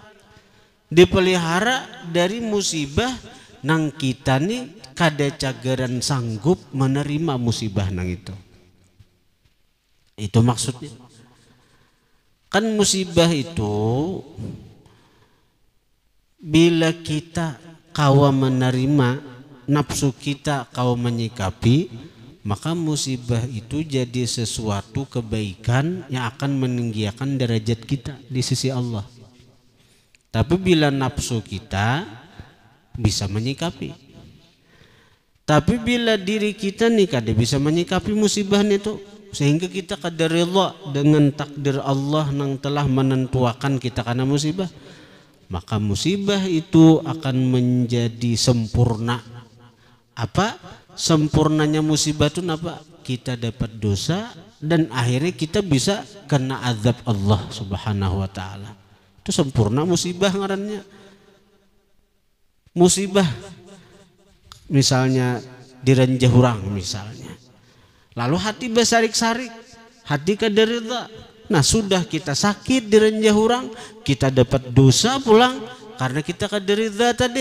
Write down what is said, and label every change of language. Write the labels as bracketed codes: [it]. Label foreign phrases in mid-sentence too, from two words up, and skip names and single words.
[bjn] dari musibah nang kita nih kada cagaran sanggup menerima musibah nang itu maksudnya. Kan musibah itu bila kita kawa menerima, nafsu kita kawa menyikapi, [id] maka musibah itu jadi sesuatu kebaikan yang akan meninggikan derajat kita di sisi Allah. Tapi bila nafsu kita bisa menyikapi, tapi bila diri kita nih kada bisa menyikapi musibah itu, sehingga kita kada rela dengan takdir Allah yang telah menentukan kita karena musibah, maka musibah itu akan menjadi sempurna. Apa sempurnanya musibah itu apa? Kita dapat dosa dan akhirnya kita bisa kena azab [ar] الله سبحانه وتعالى. [bjn] Itu sempurna musibah ngarannya. Musibah misalnya direnjah orang misalnya, lalu hati bersarik-sarik, hati kada rida. Nah sudah kita sakit direnjah orang, kita dapat dosa pulang karena kita kada rida tadi.